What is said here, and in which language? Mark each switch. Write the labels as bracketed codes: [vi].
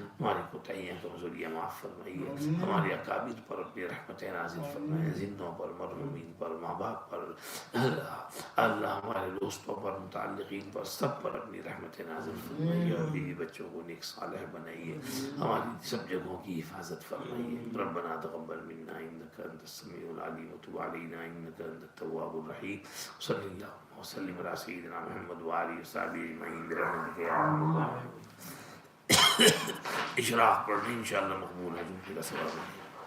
[ur] ہماری کوتاہیاں، کمزوریاں معاف فرمائیے. ہمارے اکابر پر اپنی رحمتیں نازل فرمائیے. زندوں پر، مرحومین پر، ماں باپ پر، اللہ ہمارے دوستوں پر، متعلقین پر، سب پر اپنی رحمتیں نازل فرمائیے. اور بیوی بچوں کو نیک صالح بنائیے. ہماری سب جگہوں کی حفاظت فرمائیے. [ar] ربنا تقبل منا انك انت السميع العليم وتب علينا انك انت التواب الرحيم. صلی اللہ وسلم علی سیدنا محمد وآلہ وصحبہ اجمعین برحمتک یا ارحم الراحمین. [ur] اشراق پڑھنے انشاءاللہ مقبول ہے. جو میرا سوال ہے